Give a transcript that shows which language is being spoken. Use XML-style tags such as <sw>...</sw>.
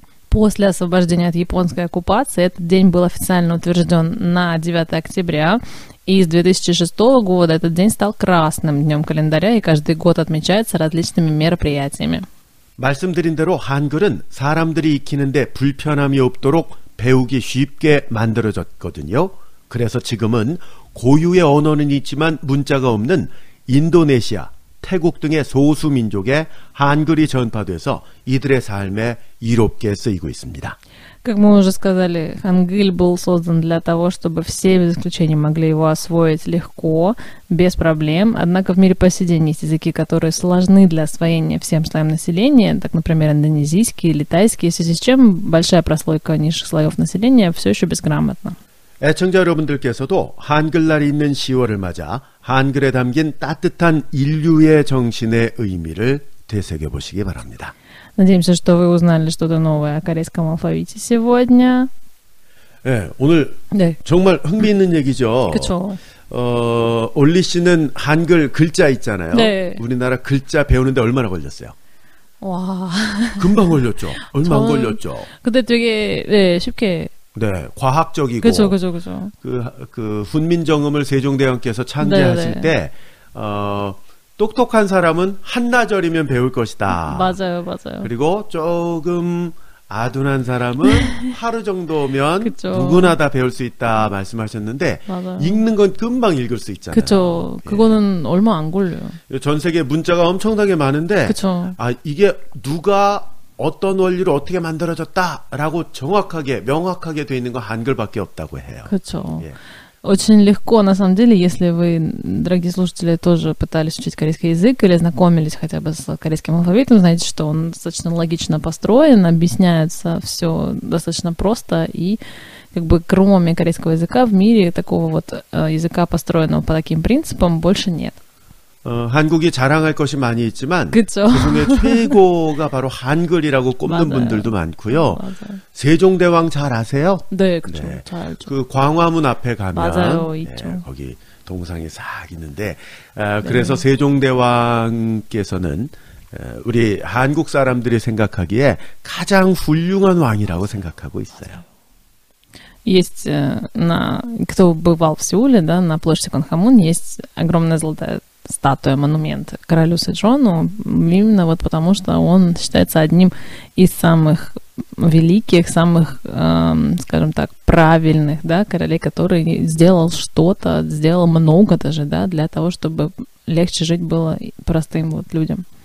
<ru>После освобождения от японской оккупации этот день был официально утвержден на 9 октября, и с 2006 года этот день стал красным днем календаря и каждый год отмечается различными мероприятиями.</ru> <ko>말씀드린 대로 한글은 사람들이 익히는데 불편함이 없도록 배우기 쉽게 만들어졌거든요. 그래서 지금은 고유의 언어는 있지만 문자가 없는 인도네시아, 태국 등의 소수 민족에 한글이 전파돼서 이들의 삶에 이롭게 쓰이고 있습니다.</ko> <ru>Как мы уже сказали, хангыль был создан для того, чтобы все без исключения могли его освоить легко, без проблем. Однако в мире по сей день есть языки, которые сложны для освоения всем слоям населения, так, например, индонезийский или тайский, в связи с чем большая прослойка низших слоев населения все еще безграмотна.</ru> <ko>애청자 여러분들께서도 한글날이 있는 10월을 맞아 한글에 담긴 따뜻한 인류의 정신의 의미를 되새겨보시기 바랍니다.</ko> <ru>Надеемся, что вы узнали что-то новое о корейском алфавите сегодня.</ru> <ko>네, 오늘 네. 정말 흥미있는 얘기죠. 그렇죠. 올리 씨는 한글 글자 있잖아요. 네. 우리나라 글자 배우는데 얼마나 걸렸어요? 와. 금방 걸렸죠. 얼마 안 걸렸죠. 근데 되게 쉽게. 네, 과학적이고. 그렇죠. 그 훈민정음을 세종대왕께서 창제하실 때 똑똑한 사람은 한나절이면 배울 것이다. 맞아요. 그리고 조금 아둔한 사람은 하루 정도면 그쵸. 누구나 다 배울 수 있다 말씀하셨는데 맞아요. 읽는 건 금방 읽을 수 있잖아요. 그렇죠. 그거는 얼마 안 걸려요. 전 세계 문자가 엄청나게 많은데 그쵸. 이게 누가 어떤 원리로 어떻게 만들어졌다라고 정확하게 명확하게 돼 있는 건 한글밖에 없다고 해요. 그렇죠.</ko> <ru>Очень легко, на самом деле, если вы, дорогие слушатели, тоже пытались учить корейский язык или знакомились хотя бы с корейским алфавитом, знаете, что он достаточно логично построен, объясняется все достаточно просто, и как бы кроме корейского языка в мире такого вот языка, построенного по таким принципам, больше нет.</ru> <ko>한국이 자랑할 것이 많이 있지만 그쵸. 그중에 최고가 바로 한글이라고 꼽는 맞아요. 분들도 많고요. 맞아요. 세종대왕 잘 아세요? 네, 그렇죠. 네. 잘 알죠. 그 광화문 앞에 가면 맞아요, 있죠. 거기 동상이 싹 있는데 그래서 세종대왕께서는 우리 한국 사람들이 생각하기에 가장 훌륭한 왕이라고 생각하고 있어요.</ko> <ru>Есть, кто бывал в Сеуле, да, на площади Кванхамун есть огромная золотая статуя, монумент королю Сэджону, именно вот потому, что он считается одним из самых великих, самых, скажем так, правильных, да, королей, который сделал что-то, сделал много даже, да, для того, чтобы легче жить было простым вот людям.</ru>